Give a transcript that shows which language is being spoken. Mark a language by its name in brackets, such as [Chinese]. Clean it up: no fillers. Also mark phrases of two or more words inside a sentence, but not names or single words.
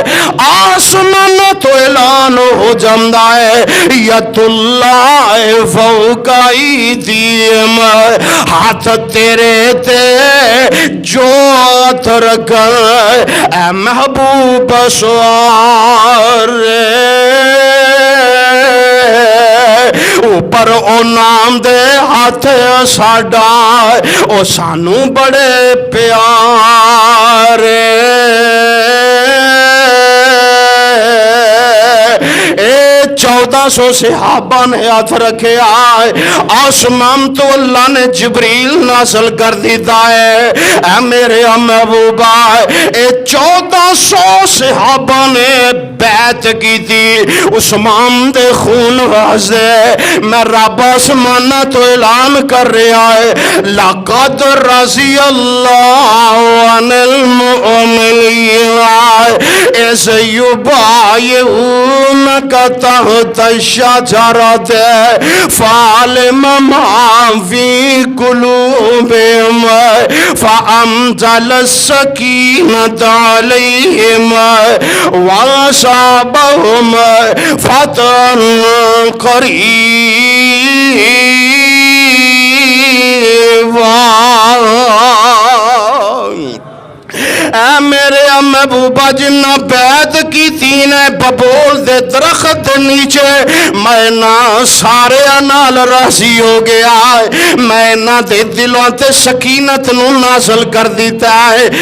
[Punjabi] آسمان تو اعلان ہو جاندہ ہے [Arabic] ید اللہ فوق ایدیہم، [Punjabi] ہاتھ تیرے تے جو ہاتھ رکھا اے محبوب سوار اوپر او نام دے ہاتھ ساڈا او سانو بڑے پیارے۔ اے 1400 صحابہ نے ہاتھ رکھے آئے، آسمان تو اللہ نے جبریل نازل کر دیتا ہے اے میرے محبوبہ۔ اے 1400 صحابہ نے بیعت کی تھی عثمان دے خون واسطے، میں رب آسمان تو اعلان کر رہا ہے [Arabic] لقد رضی اللہ عن المؤمنین اذ یبایعونک تحت الشجرۃ فعلم ما فی قلوبہم فانزل السکینۃ علیہم وَأَصَابَهُمْ فَتْحٌ قَرِيبٌ۔ [Punjabi] اے میرے محبوبہ جنہ بیعت کی تین ببول دے درخت نیچے میں نہ سارے نال راضی ہو گیا ہے، میں نہ دے دلوں تے سکینت نو نازل کر دیتا ہے۔